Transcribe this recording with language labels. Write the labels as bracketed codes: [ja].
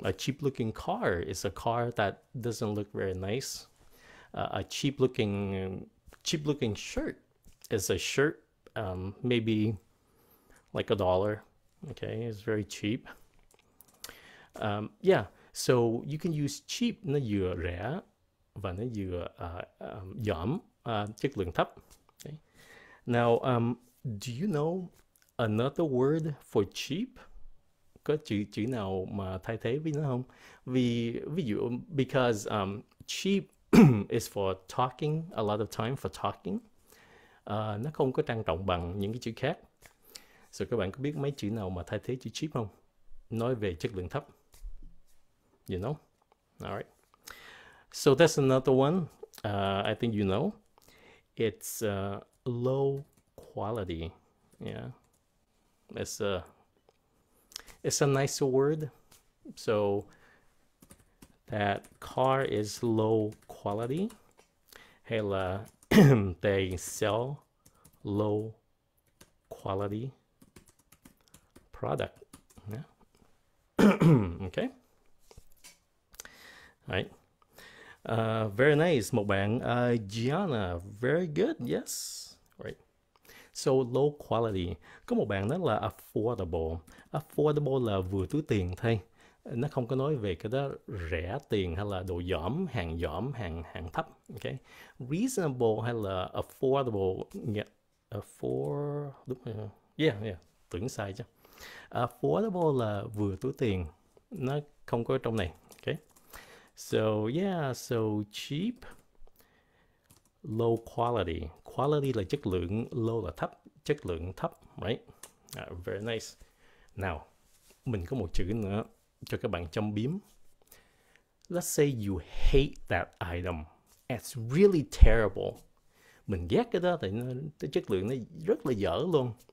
[en] A cheap looking car is a car that doesn't look very nice. A cheap looking shirt is a shirt, maybe like $1. Okay, it's very cheap. Yeah, so you can use cheap, [vi] nó vừa rẻ và nó vừa dỏm, chất lượng thấp. [en] Okay. Now, do you know another word for cheap? [vi] Có chữ nào mà thay thế với nó không? [en] Ví dụ, because cheap is for talking, a lot of time for talking. [vi] Nó không có trang trọng bằng những cái chữ khác. [en] So các bạn có biết mấy chữ nào mà thay thế chữ cheap không? [vi] Nói về chất lượng thấp. [en] You know? Alright. So that's another one. I think you know. It's low quality. Yeah. It's a nicer word. So that car is low quality. [vi] Hay là [en] they sell low quality product. Yeah. Okay. Right. Very nice. [vi] Một bạn Gianna, [en] very good. Yes. Right. So low quality. [vi] Có một bạn đó là affordable. Affordable là vừa túi tiền thôi. Nó không có nói về cái đó rẻ tiền hay là đồ dỏm, hàng thấp. Okay. Reasonable hay là affordable. Đúng rồi. Yeah, tưởng sai chứ. Affordable là vừa túi tiền. Nó không có trong này. Okay. [en] So yeah, so cheap, low quality. [vi] Quality là chất lượng, low là thấp, chất lượng thấp, right? Very nice. Now, mình có một chữ nữa cho các bạn châm biếm. [en] Let's say you hate that item. It's really terrible. [vi] Mình ghét cái đó tại nó chất lượng nó rất là dở luôn.